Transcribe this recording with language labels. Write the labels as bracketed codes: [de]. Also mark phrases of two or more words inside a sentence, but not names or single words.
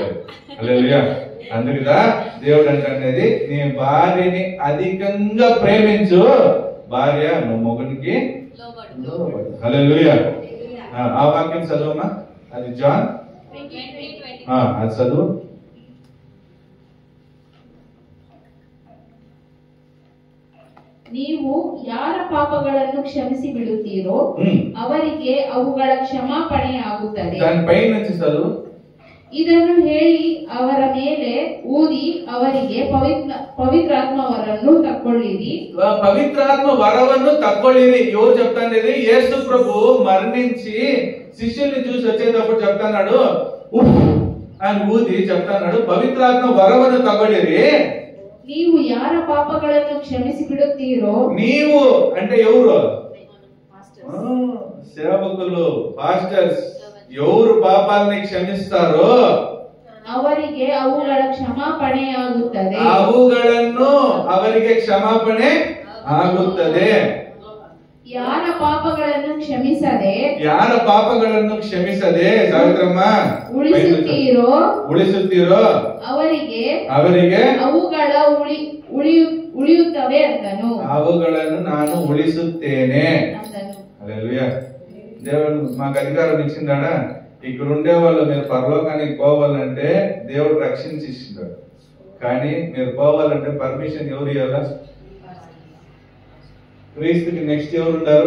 [te] హల్లెలూయా. అందుకుదా దేవుడు అంటే నీ భార్యని అధికంగా ప్రేమించు, భార్య నువ్వు మొగునికి. హల్లెలూయా. ఆ వాక్యం చదువమ్మా, అది జాన్, అది చదువు. [kn] ನೀವು ಯಾರ ಪಾಪಗಳನ್ನು ಕ್ಷಮಿಸಿ ಬಿಡುತ್ತೀರೋ ಅವರಿಗೆ ಅವುಗಳ ಕ್ಷಮಾಪಣೆ ಆಗುತ್ತದೆ. [te] దాని పై నుంచి చదువు. [kn] ಇದನ್ನು ಹೇಳಿ ಅವರ ಮೇಲೆ ಊದಿ ಅವರಿಗೆ ಪವಿತ್ರಾತ್ಮವರನ್ನು ತಕ್ಕೊಳ್ಳಿರಿ. ಪವಿತ್ರಾತ್ಮ ವರವನ್ನು ತಕ್ಕೊಳ್ಳಿರಿ. [te] ఎవరు చెప్తాండేది? యేసు ప్రభు మరణించి శిష్యుల్ని చూసి వచ్చేటప్పుడు చెప్తాన్నాడు, అని ఊది చెప్తాన్నాడు, [kn] ಪವಿತ್ರಾತ್ಮ ವರವನ್ನು ತಕ್ಕೊಳ್ಳಿರಿ. ನೀವು ಯಾರ ಪಾಪಗಳನ್ನು ಕ್ಷಮಿಸಿ ಬಿಡುತ್ತೀರೋ, [te] నీవు అంటే ఎవరు? సేవకులు, పాస్టర్స్. ఎవరు పాపాలని క్షమిస్తారో [kn] ಅವರಿಗೆ ಅವುಗಳ ಕ್ಷಮಾಪಣೆಯಾಗುತ್ತದೆ. ಅವುಗಳನ್ನು ಅವರಿಗೆ ಕ್ಷಮಾಪಣೆ ಆಗುತ್ತದೆ. ಯಾರ ಪಾಪಗಳನ್ನು ಕ್ಷಮಿಸದೆ ಸಾವಿತ್ರಮ್ಮ ಉಳಿಸುತ್ತೀರೋ ಅವರಿಗೆ ಅವುಗಳ ಉಳಿಯುತ್ತವೆ ಅಂತನು. ಅವುಗಳನ್ನು ನಾನು ಉಳಿಸುತ್ತೇನೆ. [te] హల్లెలూయా. దేవుడు మాకు అధికారం ఇచ్చిందాడా? ఇక్కడ ఉండే వాళ్ళు మీరు పరలోకానికి పోవాలంటే దేవుడు రక్షించి ఇచ్చినాడు. కానీ మీరు పోవాలంటే పర్మిషన్ ఎవరు ఇవ్వాలా? క్రీస్తుకి నెక్స్ట్ ఎవరు ఉంటారు?